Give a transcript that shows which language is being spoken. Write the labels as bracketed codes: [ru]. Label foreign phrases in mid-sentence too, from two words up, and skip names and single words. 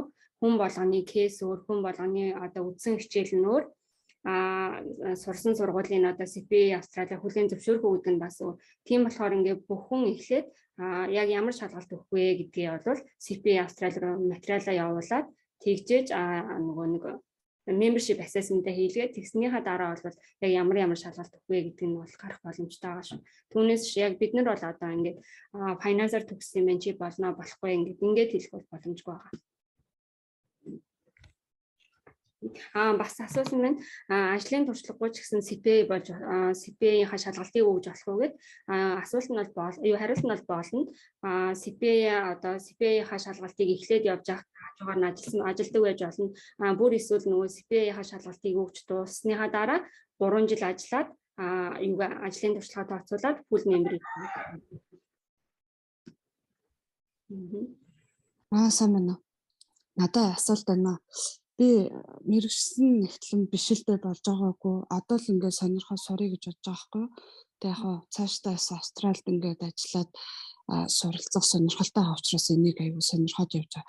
[mn] Хүн болгоны кейс өөр, хүн болгоны одоо үдсэн хичээл нь өөр. Сурсан сургуулийн одоо CPA Австралиа хүлээн зөвшөөрөх гэдэг нь бас тийм болохоор ингээд бүх хүн эхлээд яг ямар шалгалт өгөх вэ гэдгийг бол CPA Австрали руу материалаа явуулаад тэгжээж нөгөө нэг [en] membership assessment- [mn] аа хийлгээд тэгснийхаа дараа бол яг ямар шалгалт өгөх вэ гэдэг нь бол гарах боломжтой байгаа шүү. Түүнээс яг бид нар бол одоо ингээд финансаар төгссөн юм чи болно болохгүй ингээд хэлэх бол боломжгүй байгаа. Бас асуусан байна. Ажлын туршлагагүй ч гэсэн CPA болж CPA-ийн шалгалтыг өгж болох уу гэд асуулт нь бол хариулт нь бол болно. CPA одоо CPA-ийн шалгалтыг эхлээд явж байгаа хажуугаар нь ажилдаг байж болно. Бүр эсвэл нөгөө CPA-ийн шалгалтыг өгч дууссныхаа дараа 3 жил ажиллаад ажлын туршлагаа тооцоолоод [en] full member. [mn] Сайн байна. Надад асуулт байна. Би мэргэшсэн нягтлан бишэлдээ болж байгаагүй. Одоо л ингээд сонирхоо сурыг гэж бодож байгаа байхгүй юу. Тэгээ яг цаашдаа Австралид ингээд ажиллаад суралцах сонирхолтой байгаа учраас энийг аягүй сонирхоод явж байгаа.